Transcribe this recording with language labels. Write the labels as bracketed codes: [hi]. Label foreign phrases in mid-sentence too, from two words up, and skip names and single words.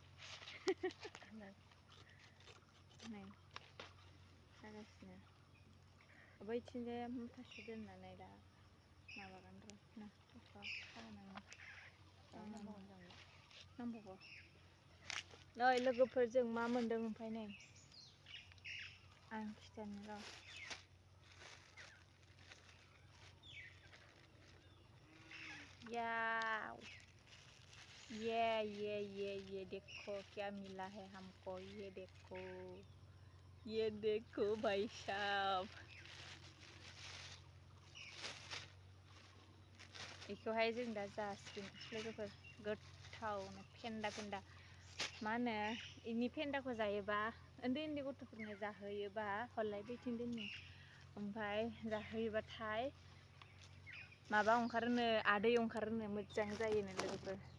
[brx] नै जागासिनो बैथिंजाय मुथासे दोननानै दा माबागोन र' ना नांबावगौ नै लोगोफोरजों मा मोनदों ओमफ्राय नै आं खिथानो र' [hi] ये देखो क्या मिला है हमको ये देखो भाई साहब [brx] बेखौहाय जों दा जासिगोन लोगोफोर गोथावनो फेन्दा मा होनो इनि फेन्दाखौ जायोबा उन्दै गथ'फोरनो जाहोयोबा हरलाय बैथिं दोननि ओमफ्राय जाहोयोबाथाय माबा ओंखारोनो आदै ओंखारोनो मोजां जायोनो लोगोफोर